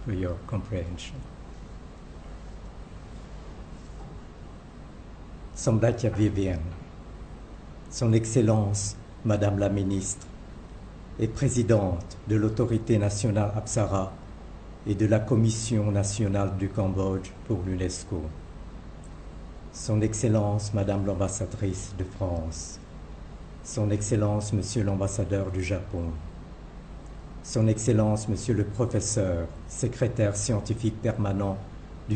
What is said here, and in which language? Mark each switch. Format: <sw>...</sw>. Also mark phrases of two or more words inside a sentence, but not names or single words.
<en>for your comprehension.</en> <fr>สมเด็จเจ้า Vivienne, Son Excellence, Madame la Ministre, et présidente de l'autorité nationale Apsara et de la Commission nationale du Cambodge pour l'UNESCO. Son Excellence, Madame l'ambassadrice de France, Son Excellence, Monsieur l'ambassadeur du Japon, Son Excellence, Monsieur le professeur, secrétaire scientifique permanent du</fr>